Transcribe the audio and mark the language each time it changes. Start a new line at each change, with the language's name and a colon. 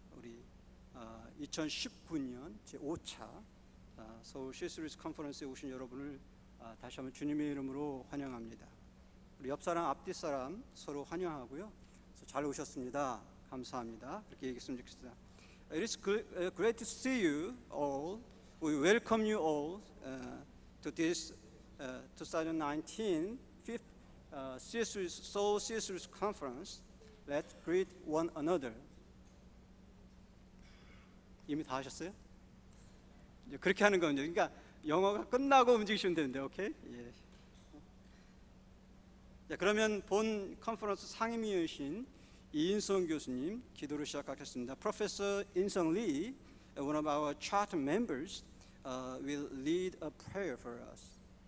Korean: 우리 2019년 제5차 서울 CSLUIS 컨퍼런스에 오신 여러분을 다시 한번 주님의 이름으로 환영합니다. 우리 옆사람 앞뒷사람 서로 환영하고요. 잘 오셨습니다. 감사합니다. 그렇게 얘기했으면 좋겠습니다.
English: It is great to see you all. We welcome you all to this 2019 fifth Seoul CSLUIS Conference. Let's greet one another.
Korean: 이미 다 하셨어요? 이제 그렇게 하는 거죠. 그러니까 영어가 끝나고 움직이시면 되는데, 오케이? 예. 자, 그러면 본 컨퍼런스 상임위원이신 이인성 교수님 기도로 시작하겠습니다.
English: Professor 인성 Lee, one of our charter members, will lead a prayer for us.